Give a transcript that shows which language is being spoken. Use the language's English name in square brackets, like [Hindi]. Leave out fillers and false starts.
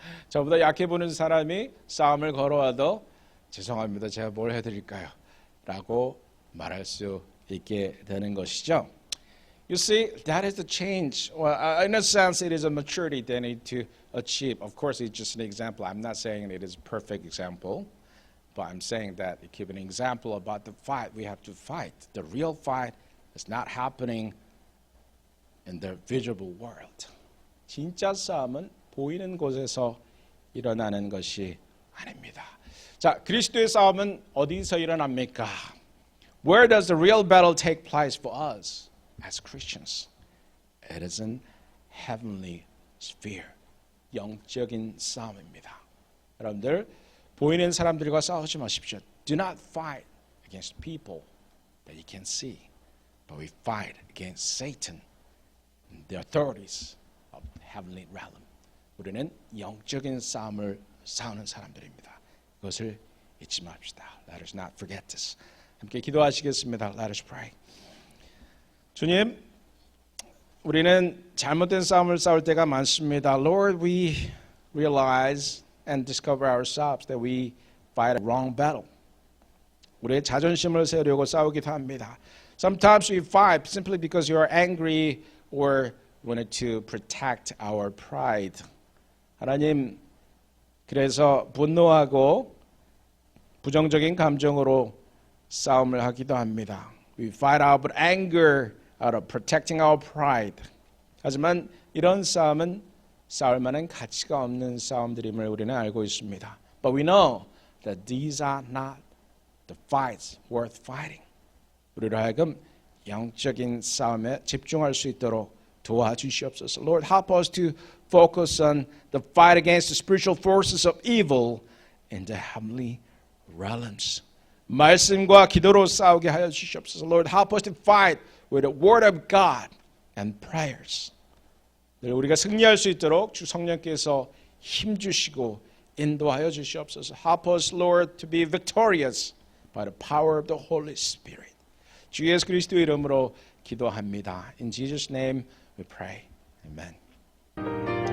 [Korean] 저보다 약해 보이는 사람이 싸움을 걸어와도 죄송합니다. 제가 뭘 해드릴까요? 라고 말할 수 있게 되는 것이죠. [English] You see, that is the change. Well, in a sense, it is a maturity they need to achieve. Of course, it's just an example. I'm not saying it is a perfect example, but I'm saying that it gives an example about the fight we have to fight. The real fight is not happening in the visible world. [Korean] 진짜 싸움은 보이는 곳에서 일어나는 것이 아닙니다. 자, 그리스도의 싸움은 어디서 일어납니까? [English] Where does the real battle take place for us as Christians? It is in heavenly sphere. [Korean] 영적인 싸움입니다. 여러분들 보이는 사람들과 싸우지 마십시오. [English] Do not fight against people that you can see, but we fight against Satan and the authorities of the heavenly realm. [Korean] 우리는 영적인 싸움을 싸우는 사람들입니다. 그것을 잊지 맙시다. [English] Let us not forget this. [Korean] 함께 기도하시겠습니다. [English] Let us pray. [Korean] 주님, 우리는 잘못된 싸움을 싸울 때가 많습니다. [English] Lord, we realize and discover ourselves that we fight a wrong battle. [Korean] 우리의 자존심을 세우려고 싸우기도 합니다. [English] Sometimes we fight simply because you are angry or wanted to protect our pride. [Korean] 하나님, 그래서 분노하고 부정적인 감정으로 싸움을 하기도 합니다. [English] We fight out of anger, out of protecting our pride. [Korean] 하지만 이런 싸움은 싸울 만한 가치가 없는 싸움들임을 우리는 알고 있습니다. [English] But we know that these are not the fights worth fighting. [Korean] 우리로 하여금 영적인 싸움에 집중할 수 있도록 도와주시옵소서. [English] Lord, help us to focus on the fight against the spiritual forces of evil in the heavenly realms. [Korean] 말씀과 기도로 싸우게 하여 주시옵소서. [English] Lord, help us to fight with the word of God and prayers. [Korean] 늘 우리가 승리할 수 있도록 주 성령께서 힘주시고 인도하여 주시옵소서. [English] Help us, Lord, to be victorious by the power of the Holy Spirit. [Korean] 주 예수 그리스도 이름으로 기도합니다. [English] In Jesus' name we pray. Amen.